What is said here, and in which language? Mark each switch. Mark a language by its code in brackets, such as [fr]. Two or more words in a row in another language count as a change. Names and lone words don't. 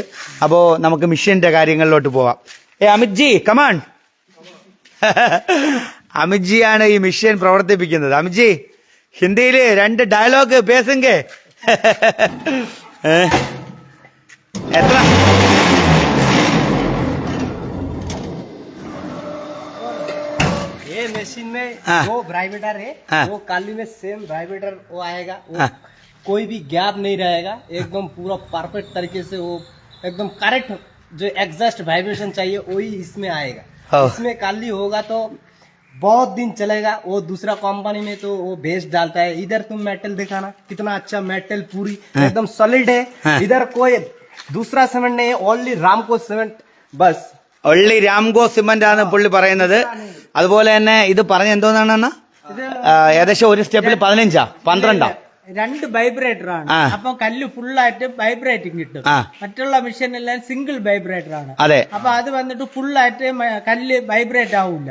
[ml] അപ്പോ നമുക്ക് മിഷന്റെ കാര്യങ്ങളിലോട്ട് പോവാം. അമിത് ജി കമാൺ. അമിത് ജിയാണ് ഈ മിഷൻ പ്രവർത്തിപ്പിക്കുന്നത്. അമിത് ജി ഹിന്ദിയില് 2 ഡയലോഗ് പേസെങ്കെ. എത്ര [hi] ये मशीन में जो वाइब्रेटर है वो काली में सेम वाइब्रेटर वो आएगा. वो कोई भी गैप नहीं रहेगा. एकदम पूरा परफेक्ट तरीके से वो एकदम करेक्ट जो एग्जस्ट वाइब्रेशन चाहिए वही इसमें आएगा. इसमें काली होगा तो बहुत दिन चलेगा. वो दूसरा कंपनी में तो वो बेस्ट डालता है. इधर तुम मेटल दिखाना कितना अच्छा मेटल पूरी एकदम सॉलिड है. इधर कोई दूसरा सीमेंट नहीं है, ओनली रामको सीमेंट बस. [ml] ഒള്ളി രാംകോ സിമന്റ് ആണ് പുള്ളി പറയുന്നത്. അതുപോലെ തന്നെ ഇത് പറഞ്ഞ എന്തോന്നാണ് ഏകദേശം ഒരു സ്റ്റെപ്പിൽ 15 12 2 വൈബ്രേറ്റർ ആണ്. അപ്പൊ കല്ല് ഫുള്ളായിട്ട് വൈബ്രേറ്റിംഗ് കിട്ടും. മറ്റുള്ള മെഷീൻ എല്ലാം സിംഗിൾ വൈബ്രേറ്റർ ആണ്. അതെ. അപ്പൊ അത് വന്നിട്ട് ഫുള്ളായിട്ട് കല്ല് വൈബ്രേറ്റ് ആവില്ല.